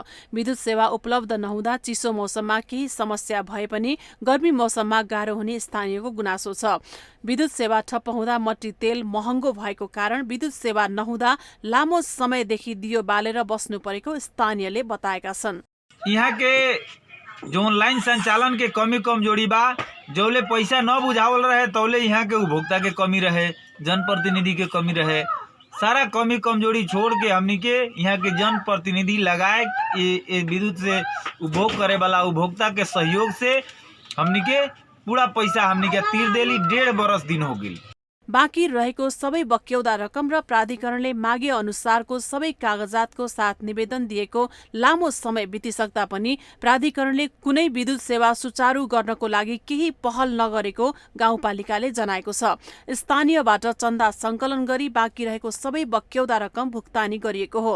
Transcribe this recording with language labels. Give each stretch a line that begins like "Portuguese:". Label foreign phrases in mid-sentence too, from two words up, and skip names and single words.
Nepali: विद्युत सेवा उपलब्ध नहुँदा चिसो मौसममा केही समस्या भए पनि गर्मी मौसममा गाह्रो हुने स्थानीयको गुनासो छ। विद्युत सेवा ठप्प हुँदा मट्टी तेल महँगो भएको कारण विद्युत सेवा नहुँदा लामो समयदेखि दियो बालेर बस्नु परेको स्थानीयले बताएका छन्।
Bhojpuri: यहाँ के जो लाइन संचालन के कमी कमजोरी बा, जौले पैसा न बुझावल रहे तौले यहाँ के उपभोक्ता के कमी रहे, जनप्रतिनिधि के कमी रहे। सारा कमी कमजोरी छोड़ के हमनी के यहाँ के जनप्रतिनिधि लगाए विद्युत से उपभोग करे वाला उपभोक्ता के सहयोग से हमनी के पूरा पैसा हमनी के तीर देली। 1.5 बरस दिन हो गई।
Nepali: बाँकी रहेको सबै बक्यौदा रकम र प्राधिकरणले मागे अनुसारको सबै कागजातको साथ निवेदन दिएको लामो समय बितिसक्दा पनि प्राधिकरणले कुनै विद्युत सेवा सुचारू गर्नको लागि केही पहल नगरेको गाउँपालिकाले जनाएको छ। स्थानीयबाट चन्दा सङ्कलन गरी बाँकी रहेको सबै बक्यौदा रकम भुक्तानी गरिएको हो।